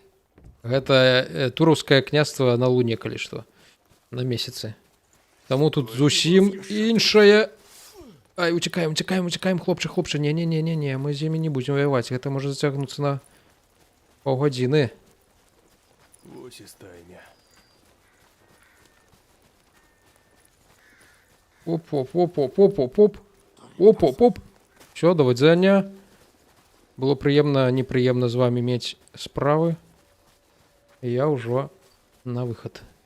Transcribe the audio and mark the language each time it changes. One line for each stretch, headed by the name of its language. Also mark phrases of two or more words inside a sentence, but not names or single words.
Belarusian: Гэта тураўскае княства на луне, калі што. На месяцы. Таму тут зусім іншае. Ай, уцекаем, уцекаем, уцекаем, хлопче, хлопче. Не-не-не-не, мы з імі не будзем ваяваць. Гэта можа зацягнуцца на паўгадзіны. Вось і стайня. Оп-оп-оп-оп-оп-оп-оп. Оп-оп-оп. Все, до выдзення. Было прыемна, непрыемна з вами мець справы. Я ўжо на выхад.